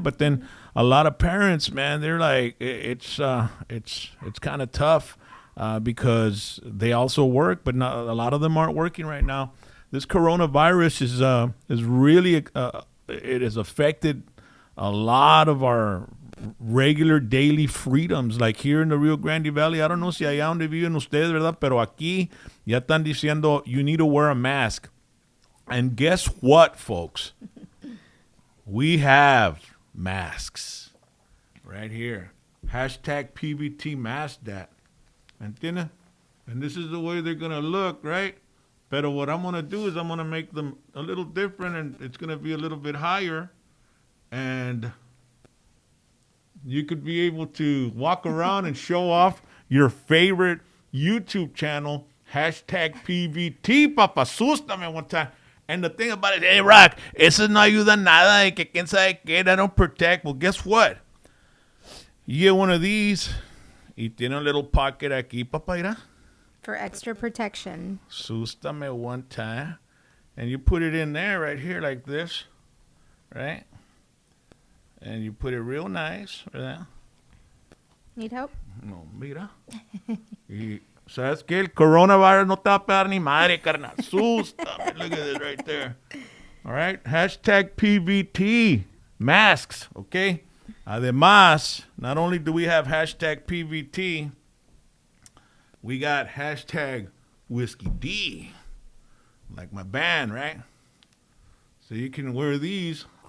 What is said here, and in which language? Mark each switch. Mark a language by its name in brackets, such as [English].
[English] But then a lot of parents, man, they're like, it's kind of tough because they also work, but not, a lot of them aren't working right now. This coronavirus is really it has affected a lot of our regular daily freedoms, like here in the Rio Grande Valley. [Spanish] I don't know si allá donde viven ustedes, ¿verdad? Pero aquí ya están diciendo you need to wear a mask. [English] And guess what, folks? We have masks right here. Hashtag PVT mask that. ¿Entiendes? And this is the way they're going to look, right? Pero what I'm going to do is I'm going to make them a little different, and it's going to be a little bit higher. And you could be able to walk around and show off your favorite YouTube channel, hashtag PVT, papa, sústame one time. [Spanish] And the thing about it, hey, Rock, eso no ayuda nada, que quién sabe qué, that don't protect. Well, guess what? [English] You get one of these, y tiene a little pocket aquí, papa, mira. For extra protection. Sústame one time. And you put it in there right here like this, right? And you put it real nice, ¿verdad? Need help? [Spanish] No, mira. Y, ¿sabes qué? El coronavirus no te va a pegar ni madre, carnal. Sústame. [English] Look at this right there. All right? Hashtag PVT. Masks, okay? Además, not only do we have hashtag PVT, we got hashtag Whiskey D. Like my band, right? So you can wear these.